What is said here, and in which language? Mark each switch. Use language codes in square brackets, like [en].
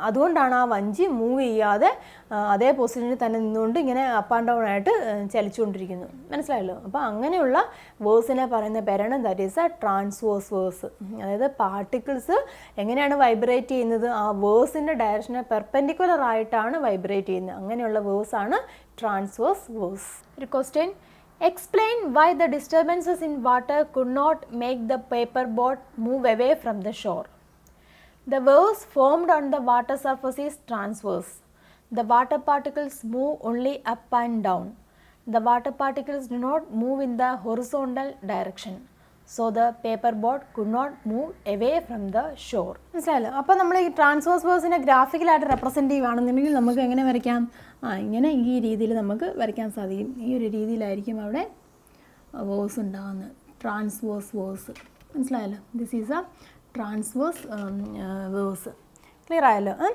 [ml] അതുകൊണ്ടാണ് ആ വഞ്ചി മൂവ് ചെയ്യാതെ അതേ പൊസിഷനിൽ തന്നെ നിന്നുകൊണ്ട് ഇങ്ങനെ അപ്പ് ആൻഡ് ഡൗൺ ആയിട്ട് ചലിച്ചുകൊണ്ടിരിക്കുന്നു. മനസ്സിലായല്ലോ? അപ്പോൾ അങ്ങനെയുള്ള വേവ്സിനെ പറയുന്ന പേരാണ് [en] That is a transverse waves. [ml] അതായത് പാർട്ടിക്കിൾസ് എങ്ങനെയാണ് വൈബ്രേറ്റ് ചെയ്യുന്നത്? ആ വേവ്സിൻ്റെ ഡയറക്ഷനെ പെർപെൻഡിക്കുലർ ആയിട്ടാണ് വൈബ്രേറ്റ് ചെയ്യുന്നത്. അങ്ങനെയുള്ള വേവ്സ് ആണ് ട്രാൻസ്വേഴ്സ് വേവ്സ്. ഒരു question: [en] explain why the disturbances in water could not make the paper boat move away from the shore. The waves formed on the water surface is transverse. The water particles move only up and down. The water particles do not move in the horizontal direction. So the paper boat could not move away from the shore. [ml] മനസ്സിലായല്ലോ? അപ്പോൾ നമ്മൾ ഈ transverse waves ഗ്രാഫിക്കലായിട്ട് represent ചെയ്യുകയാണെന്നുണ്ടെങ്കിൽ നമുക്ക് എങ്ങനെ വരയ്ക്കാം? ഇങ്ങനെ ഈ രീതിയിൽ നമുക്ക് വരയ്ക്കാൻ സാധിക്കും. ഈ ഒരു രീതിയിലായിരിക്കും അവിടെ വേവ്സ് ഉണ്ടാകുന്നത്. Transverse waves. മനസ്സിലായല്ലോ? [en] This is a transverse waves. [ml] Clear ആയല്ലോ?